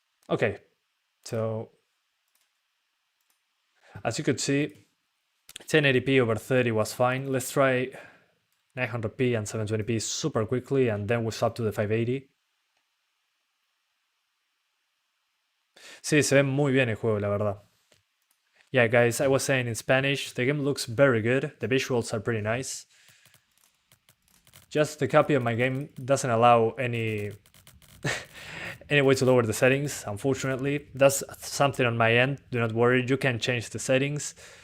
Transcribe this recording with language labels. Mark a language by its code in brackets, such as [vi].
[en] Okay, so as you could see, 1080p over 30 was fine. Let's try 900p and 720p super quickly, and then we swap to the 580. [es] Sí, se ve muy bien el juego, la verdad. [en] Yeah, guys, I was saying in Spanish, the game looks very good. The visuals are pretty nice. Just the copy of my game doesn't allow any way to lower the settings, unfortunately. That's something on my end, do not worry, you can change the settings.